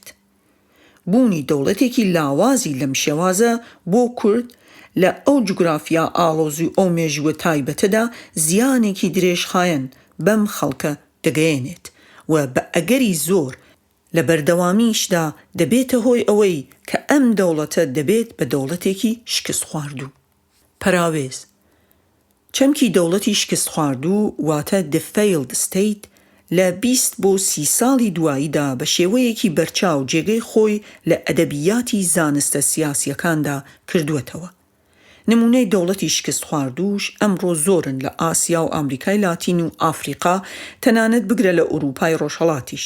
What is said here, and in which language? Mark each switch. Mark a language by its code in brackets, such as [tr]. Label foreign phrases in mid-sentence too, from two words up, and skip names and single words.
[ckb] بوونی دەوڵەتێکی لاوازی لەم شێوازە بۆ کورد لە ئەو جوگرافیا ئاڵۆزی ئەو مێژووە تایبەتەدا زیانێکی درێژخایەن بەم خەڵکە دەگەیەنێت و بە ئەگەری زۆر لە بەردەوامیشدا دەبێتە هۆی ئەوەی کە ئەم دەوڵەتە دەبێت بە دەوڵەتێکی شکست خواردوو. پەراوێز چەمکی دەوڵەتی شکست خواردوو واتە [en] the failed state [ckb] لە 20 بۆ 30 ساڵی دواییدا بە شێوەیەکی بەرچاو جێگەی خۆی لە ئەدەبیاتی زانستە سیاسیەکاندا کردووەتەوە. نمونەی دەوڵەتی شکست خواردووش ئەمڕۆ زۆرن لە ئاسیا و ئامریکای لاتین و ئافریقا، تەنانەت بگرە لە ئوروپای ڕۆژهەڵاتیش.